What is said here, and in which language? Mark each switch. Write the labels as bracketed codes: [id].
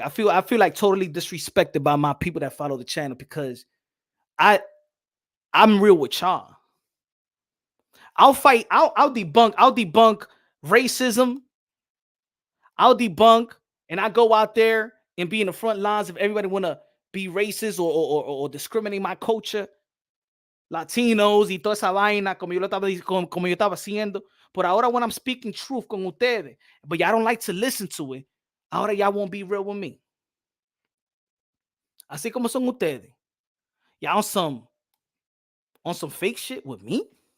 [en] I feel like totally disrespected by my people that follow the channel because I'm real with y'all. I'll debunk racism. I'll debunk, and I go out there and be in the front lines if everybody want to be racist or discriminate my culture. [es] Latinos y toda esa vaina como yo estaba haciendo. [en] But ahora when I'm speaking truth [es] con ustedes, [en] but y'all don't like to listen to it, ahora y'all won't be real with me. [es] Así como son ustedes. [en] Y'all on some fake shit with me?